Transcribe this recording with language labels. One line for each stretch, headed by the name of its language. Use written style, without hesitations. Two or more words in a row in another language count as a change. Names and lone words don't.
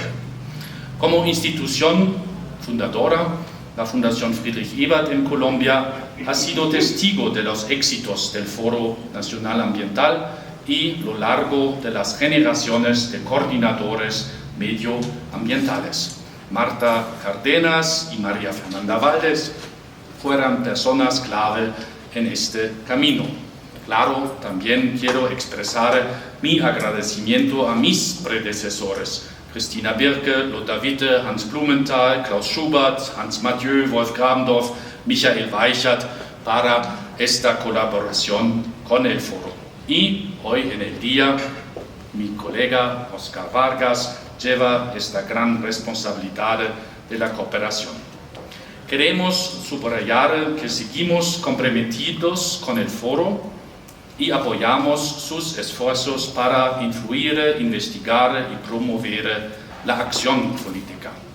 Spanish: Como institución fundadora, la Fundación Friedrich Ebert en Colombia ha sido testigo de los éxitos del Foro Nacional Ambiental y lo largo de las generaciones de coordinadores medioambientales. Marta Cárdenas y María Fernanda Valdés fueron personas clave en este camino. Claro, también quiero expresar mi agradecimiento a mis predecesores, Christina Birke, Lothar Witte, Hans Blumenthal, Klaus Schubert, Hans Mathieu, Wolf Grabendorf, Michael Weichert, para esta colaboración con el foro. Y hoy en el día, mi colega Oscar Vargas lleva esta gran responsabilidad de la cooperación. Queremos subrayar que seguimos comprometidos con el foro y apoyamos sus esfuerzos para influir, investigar y promover la acción política.